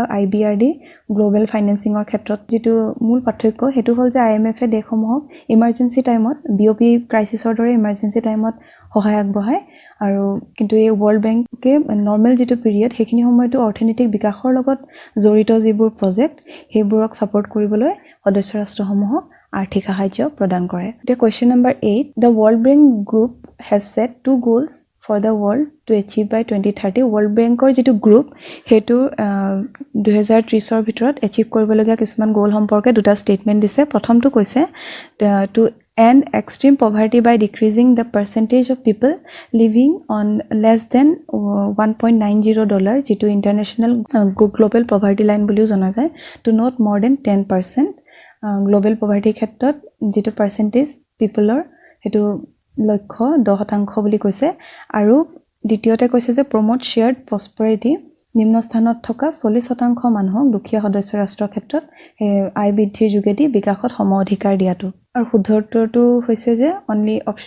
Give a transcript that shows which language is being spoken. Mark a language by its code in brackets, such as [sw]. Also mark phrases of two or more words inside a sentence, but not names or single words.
[as] IBRD গ্লোবাল ফাইনান্সিংৰ ক্ষেত্ৰত যেটো মূল পাৰ্থক্য হেতু হ'ল যে IMF এ দেশসমূহক [en] emergency time BOP crisis [as] দৰে [en] emergency time [as] সহায় আগবঢ়ায় আৰু কিন্তু এই World Bankকে নৰ্মেল যেটো পিৰিয়ড হেখিনি সময়টো অৰ্থনৈতিক বিকাশৰ লগত জড়িত যিবোৰ প্ৰজেক্ট হেবোৰক সাপোৰ্ট কৰিবলৈ সদস্য ৰাষ্ট্ৰসমূহক আৰ্থিক সাহায্য প্ৰদান কৰে এতিয়া [en] question number [as] 8 [en] the World Bank group has set two goals for the world to achieve by 2030 [as] World Bankৰ যেটো গ্ৰুপ হেতু 2030 ৰ ভিতৰত এচিভ কৰিবলগীয়া কিছুমান গোল সম্পৰ্কে দুটা ষ্টেটমেন্ট দিছে প্ৰথমটো কৈছে [en] to end extreme poverty by decreasing the percentage of people living on less than $1.90 [as] যেটো [en] international global poverty line [as] বুলিও জনা যায় [en] to not more than 10% global poverty [as] ক্ষেত্ৰত যেটো [en] percentage people [as] হেতু লক্ষ্য 10% বুলি কৈছে আৰু দ্বিতীয়তে কৈছে যে [en] promote shared prosperity [as] নিম্ন স্থানত থকা 40% মানুহক দুখীয়া সদস্য ৰাষ্ট্ৰৰ ক্ষেত্ৰত আয় বৃদ্ধিৰ যোগেদি বিকাশত সম অধিকাৰ দিয়াটো আৰু শুদ্ধ উত্তৰটো হৈছে যে [en] only option